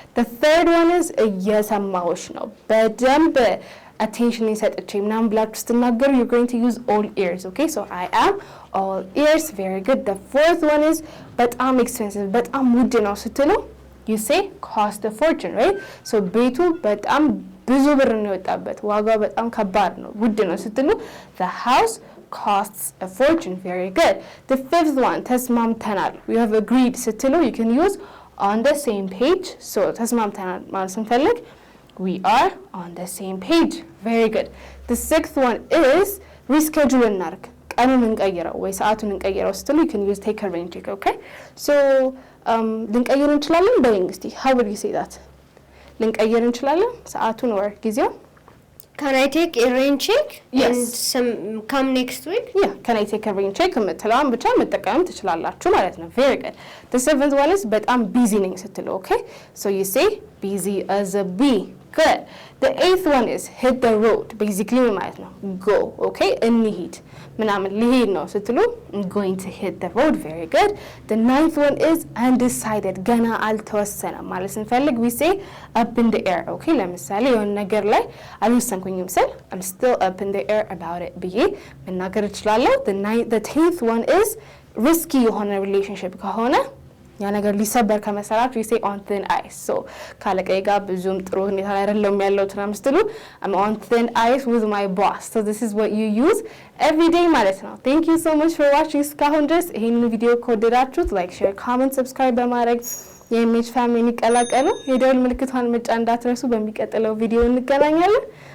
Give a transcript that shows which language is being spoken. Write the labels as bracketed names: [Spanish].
[English] The third one is [Amharic] እየሰማሁሽ ነው በደንብ [English] attention ሰጥቼ [Amharic] ምናምን ብላችሁ ስትናገሩ [English] you're going to use all ears. Okay? So I am all ears. Very good. The fourth one is [Amharic] በጣም expensive በጣም ውድ ነው ስትሉ [English] you say cost a fortune, right? [Amharic] So ቤቱ በጣም ብዙ ብር ነው የወጣበት ዋጋው በጣም ከባድ ነው ውድ ነው ስትሉ [English] the house costs a fortune. Very good. The fifth one [Amharic] ተስማምተናል [English] we have agreed ስትሉ you can use on the same page. So [Amharic] ተስማምተናል ማለት ስንፈልግ [English] we are on the same page. Very good. The sixth one is reschedule [Amharic] እናርግ ቀኑን እንቀይረው ወይ ሰዓቱን እንቀይረው ስትሉ [English] you can use take a rain check. Okay? So [Amharic] ልንቀይር እንችላለን በይኝ እስቲ [English] how would you say that? [Amharic] ልንቀይር እንችላለን ሰዓቱን or ጊዜው [English] Can I take a rain check? Yes. And come next week? Yeah, can I take a rain check? [Amharic] የምትለዋን ብቻ መጠቀም ትችላላችሁ ማለት ነው. [English] Very good. The seventh one is [Amharic] በጣም busy ነኝ ስትሉ [English] okay? So you say busy as a bee. Good. The eighth one is hit the road. Basically [Amharic] ማለት ነው [English] go. Okay? [Amharic] እንሂድ ምናምን ሊሄድ ነው ስትሉ [English] I'm going to hit the road. Very good. The ninth one is undecided. [Amharic] ገና አልተወሰነም ማለት ስንፈልግ [English] we say up in the air. Okay? [Amharic] ለምሳሌ የሆነ ነገር ላይ አልወሰንኩኝም ስል [English] I'm still up in the air about it [Amharic] ብዬ መናገር እችላለሁ. [English] The 10th one is risky የሆነ relationship [Amharic] ከሆነ ያ ነገር ሊሰበር ከመሰራችሁ [English] you say on thin ice. [Amharic] So ካለቀዬ ጋር ብዙም ጥሩ ሁኔታ ላይ አይደለም ያለው ትናንት ስትሉ [English] I'm on thin ice with my boss. So this is what you use every day [Amharic] ማለት ነው. [English] Thank you so much for watching [Amharic] እስካሁን ድረስ ይሄንን ቪዲዮ ከወደዳችሁት like share comment subscribe በማድረግ የኢሜጅ ፋሚሊን ይቀላቀሉ የደወል ምልክቷን መጫን እንዳትረሱ በሚቀጥለው ቪዲዮ እንገናኛለን